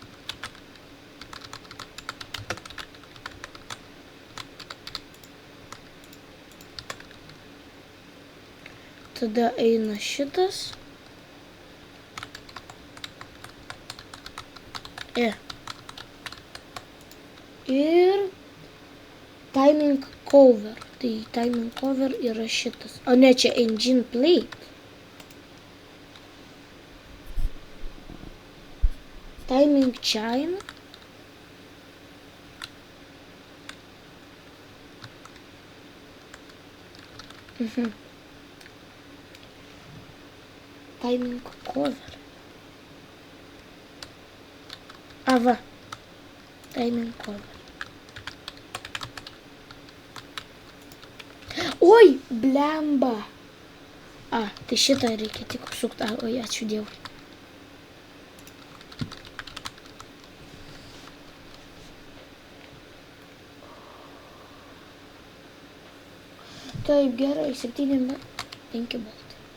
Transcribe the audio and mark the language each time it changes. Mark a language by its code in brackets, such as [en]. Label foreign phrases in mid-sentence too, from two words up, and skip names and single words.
[lt] Tada eina šitas. Ir [en] timing cover. [lt] Tai [en] timing cover [lt] yra šitas. O ne, čia [en] engine plate. Timing chain. Timing cover. Va. Timing cover. [lt] Oi, blemba. Tai šitą reikia tik sukti. Oi, ačiū Dievui. Taip, gerai, 5 baltai.